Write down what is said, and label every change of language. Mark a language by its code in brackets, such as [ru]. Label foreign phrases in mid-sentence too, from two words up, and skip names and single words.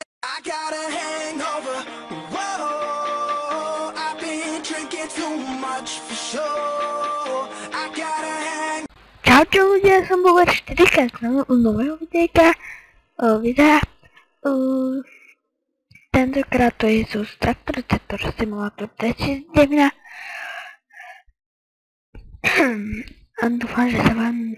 [en] I got a hangover. Whoa, I've been drinking too much for sure. I got a hang. [sk] Čaute ľudia, som bol 4 u nového videjka. Tentokrát to je zo Traktor Simulator 2009. A dúfam, že sa vám...